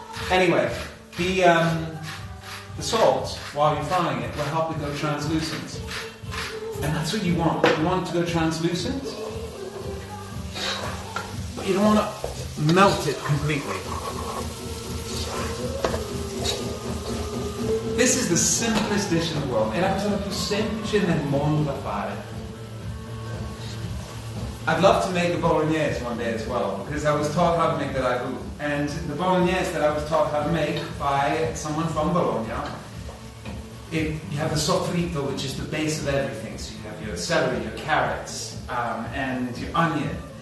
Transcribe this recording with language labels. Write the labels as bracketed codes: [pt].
[en] Anyway, the salt, while you're frying it, will help it go translucent. And that's what you want. You want it to go translucent, but you don't want to melt it completely. This is the simplest dish in the world. [it] È la cosa più semplice nel mondo da fare. [en] I'd love to make a bolognese one day as well, because I was taught how to make the ragu. And the bolognese that I was taught how to make by someone from Bologna, you have the soffritto, which is the base of everything. So you have your celery, your carrots, and your onion.